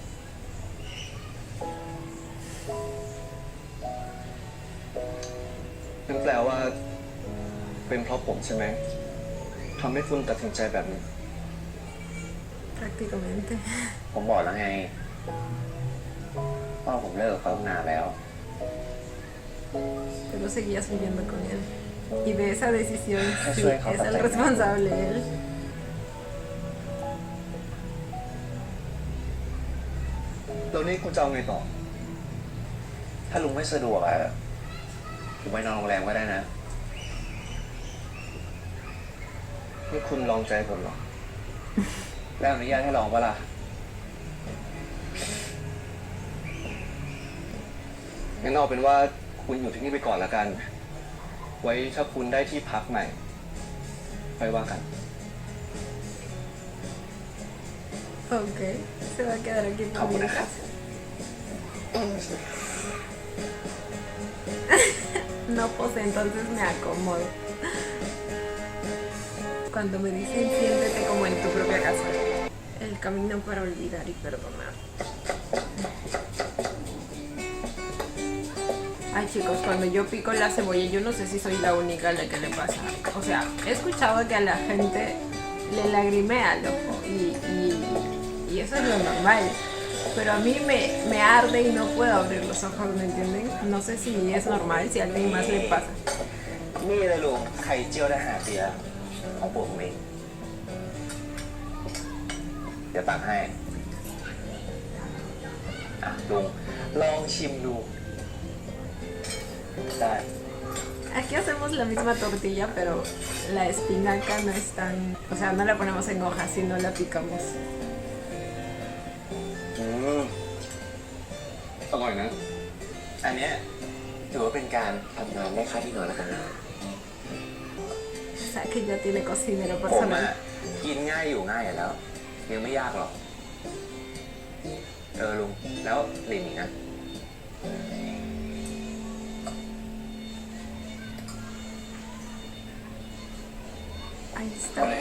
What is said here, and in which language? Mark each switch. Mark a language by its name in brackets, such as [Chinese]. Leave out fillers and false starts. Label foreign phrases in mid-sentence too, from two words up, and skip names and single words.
[Thai] นั่นแปลว่าเป็นเพราะผมใช่ไหมทำให้คุณตัดสินใจแบบนี้ [Spanish] Prácticamente. [Thai] ผมบอกแล้วไงว่าผมเลิกกับเขาตั้งนานแล้ว [Spanish] Pero seguías viviendo con él. Y de esa decisión sí, es el responsable él. [Thai] แล้วนี่คุณจะเอาไงต่อ ถ้าลุงไม่สะดวกอะผมไปนอนโรงแรมก็ได้นะ นี่คุณลองใจผมเหรอ แล้วอนุญาตให้ลองปะล่ะ งั้นเอาเป็นว่าคุณอยู่ที่นี่ไปก่อนละกัน ไว้ถ้าคุณได้ที่พักใหม่ไปว่ากัน [Spanish] Ok, se va a quedar aquí [Thai] ขอบ [Spanish] por [Thai] คุณนะครับ [Spanish] mientras. No, pues entonces me acomodo. Cuando me dicen siéntete como en tu propia casa. El camino para olvidar y perdonar. Ay chicos, cuando yo pico la cebolla, yo no sé si soy la única a la que le pasa. O sea, he escuchado que a la gente le lagrimea el ojo y eso es lo normal. Pero a mí me arde y no puedo abrir los ojos, ¿me entienden? No sé si es normal, si a alguien más le pasa. [Thai] นี่เลยลุงไข่เจียวทหารเสียของผมเองเดี๋ยวตักให้อ่ะลุงลองชิมดูได้ [Spanish] Aquí hacemos la misma tortilla, pero la espinaca no es tan... O sea, no la ponemos en hojas, sino la picamos. [Thai] อร่อยนะ อันเนี้ยถือว่าเป็นการทำงานได้ค่าที่นอนแล้วกันนะ [Spanish] O sea, que ya tiene cocinero [Thai] ผมอะ [Spanish] personal. [Thai] กินง่ายอยู่ง่ายอยู่แล้วยังไม่ยากหรอกลุงแล้วลินอีกนะ [Spanish] Ahí [Thai] เอาเลย